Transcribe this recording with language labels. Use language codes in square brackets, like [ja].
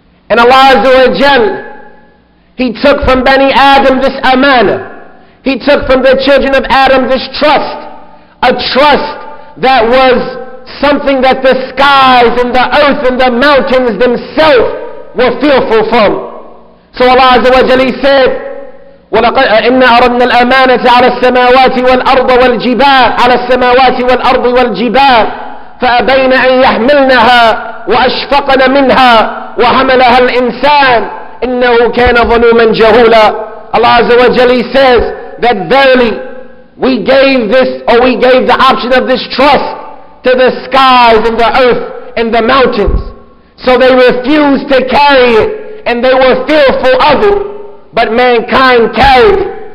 [en] And Allah Azza wa Jal, He took from Bani Adam this amana. He took from the children of Adam this trust. A trust that was something that the skies and the earth and the mountains themselves were fearful from. So Allah Azza wa Jal, He said, [ar] إِنَّا أَرَدْنَا الْأَمَانَةَ عَلَى السَّمَاوَاتِ وَالْأَرْضِ وَالْجِبَالِ عَلَى السَّمَاوَاتِ وَالْأَرْضِ وَالْجِبَالِ فَأَبَيْنَ أَنْ يَحْمِلْنَهَا وَأَشْفَقْنَ مِنْهَا وَحَمَلَهَا الْإِنسَانِ إِنَّهُ كَانَ ظَلُومًا جَهُولًا. [en] Allah Azza wa Jal, He says that verily we gave the option of this trust to the skies and the earth and the mountains. So they refused to carry it and they were fearful of it, but mankind carried it.